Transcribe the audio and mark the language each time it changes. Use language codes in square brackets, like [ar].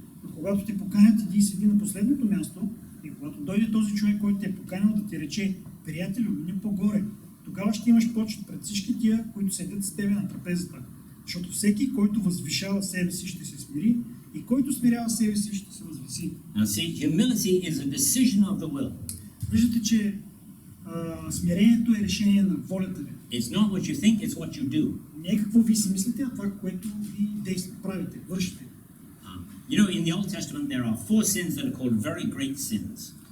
[bg] Но когато те поканят, иди и седи на последното място и когато дойде този човек, който те е поканил да ти рече, приятелю, не по-горе, тогава ще имаш почет пред всички тия, които седят с тебе на трапезата. Защото всеки, който възвишава себе си, ще се смири, и който смирява себе си, ще се възвиси. [en] Now see, humility is a decision of the will. [bg] Виждате, че смирението е решение на волята ви. [en] It's not what you think, it's what you do. [bg] Не е какво ви си мислите, а това, което ви правите, вършите. [en] You know, in the Old Testament there are 4 sins that are called very great sins.